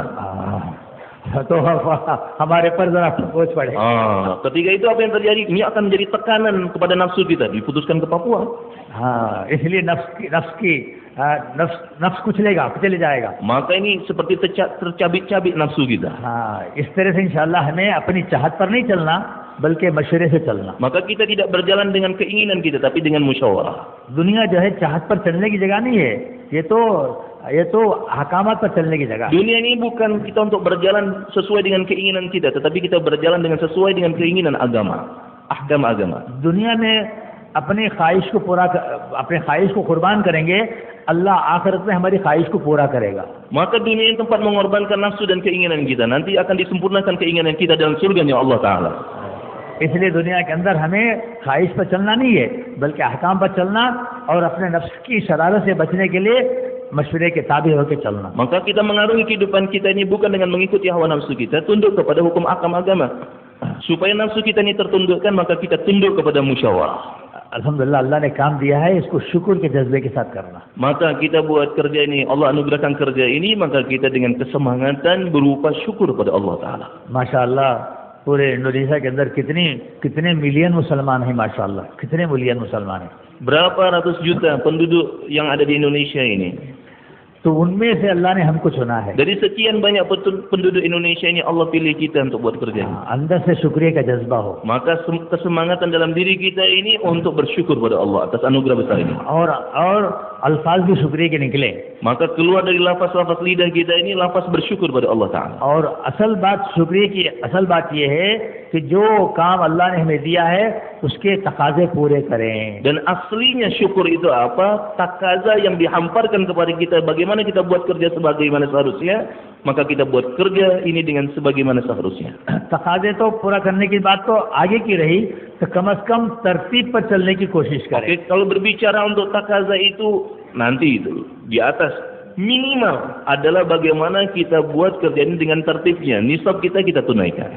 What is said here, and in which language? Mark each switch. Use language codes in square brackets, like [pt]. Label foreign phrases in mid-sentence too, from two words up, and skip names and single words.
[hi] तो हमारे पर जरा बोझ पड़े. [id] Ketika itu apa yang terjadi? Ini akan menjadi tekanan kepada nafsu kita, diputuskan ke Papua. [hi] इसलिए नफ्स कुचलेगा, कुचले जाएगा. [id] Maka ini seperti tercabik-cabik nafsu kita. [hi] इस तरह से इंशाअल्लाह हमें अपनी चाहत पर नहीं चलना, बल्कि मशवरे से चलना. [id] Maka kita tidak berjalan dengan keinginan kita, tapi dengan musyawarah. [hi] दुनिया जो है चाहत पर चलने की जगह नहीं है, ये तो हकामत पर चलने की जगह. [id] Dunia ini bukan kita untuk berjalan sesuai dengan keinginan kita, tetapi kita berjalan dengan sesuai dengan keinginan agama, ahkam agama. [hi] दुनिया में अपने ख्वाहिश को कुर्बान करेंगे, अल्लाह आखिरत में हमारी ख्वाहिश को पूरा करेगा. [id] Maka dunia ini tempat mengorbankan nafsu dan keinginan kita. Nanti akan disempurnakan keinginan kita dalam surga [ar] الله تعالى. [hi] इसलिए दुनिया के अंदर हमें ख्वाहिश पर चलना नहीं है, बल्कि अहकाम पर चलना और अपने नफ्स की शरारत से बचने के लिए मशवरे के ताबे होकर चलना. [id] Maka kita mengarungi kehidupan kita ini bukan dengan mengikuti hawa nafsu kita, tunduk kepada hukum ahkam agama. Supaya nafsu kita ini tertundukkan, maka kita tunduk kepada musyawarah. [hi] अल्हम्दुलिल्लाह अल्लाह ने काम दिया है, इसको शुक्र के जज्बे के साथ करना. [id] Maka kita buat kerja ini, Allah anugerahkan kerja ini, maka kita dengan kesemangatan berupa syukur pada [ar] الله تعالى. [hi] माशाअल्लाह पूरे इंडोनेशिया के अंदर कितने मिलियन मुसलमान हैं, माशाअल्लाह कितने मिलियन मुसलमान हैं. [id] Berapa ratus juta penduduk yang ada di Indonesia ini. [hi] तो उनमें से अल्लाह ने हमको चुना है. [id] Dari sekian banyak penduduk Indonesia ini Allah pilih kita untuk buat kerja ini. [hi] अंदर से शुक्रिया का जज्बा हो. [id] Maka kesemangatan dalam diri kita ini untuk bersyukur pada Allah atas anugerah besar ini. [hi] और अल्फाज भी शुक्रिया के निकले. [id] Maka keluar dari lafaz-lafaz lidah kita ini lafaz bersyukur pada [ar] الله تعالى. [hi] और असल बात ये है कि जो काम अल्लाह ने हमें दिया है उसके तकाजे पूरे करें. [id] Dan aslinya syukur itu apa? Takaza yang dihamparkan kepada kita. Bagaimana kita buat kerja sebagaimana seharusnya, maka kita buat kerja ini dengan sebagaimana seharusnya. [hi] तकाजे तो पूरा करने की बात तो आगे की रही, तो कम से कम तरतीब पर चलने की कोशिश करें. [id] Oke, kalau berbicara untuk takaza itu nanti itu di atas, minimal adalah bagaimana kita buat kerja ini dengan tertibnya. Nisab kita tunaikan.